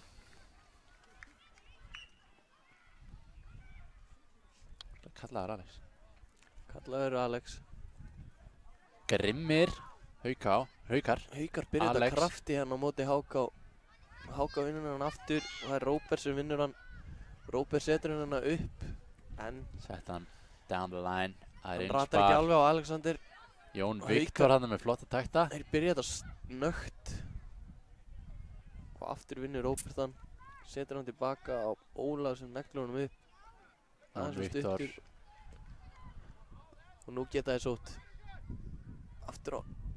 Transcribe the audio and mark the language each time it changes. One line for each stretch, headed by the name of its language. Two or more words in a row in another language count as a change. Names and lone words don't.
Icelandic: Kallaður Alex. Kallaður Alex. Grimmir. Haukar. Haukar byrja þetta Alex. krafti hérna á móti HK. HK vinnur hann aftur og það er Róbert sem vinnur hann. Róbert setur hann upp en Sett hann
English: down the line.
Icelandic: Það hann er ratar ekki alveg á Alexander. Jón Haukar. Viktor hann með flotta takta. Þeir byrja þetta snögt og aftur vinnur Róbert hann. Setur hann tilbaka á Ólaf sem neglur honum upp. Jón Aðeins of Viktor. stuttur. Og nú geta þeir sótt aftur á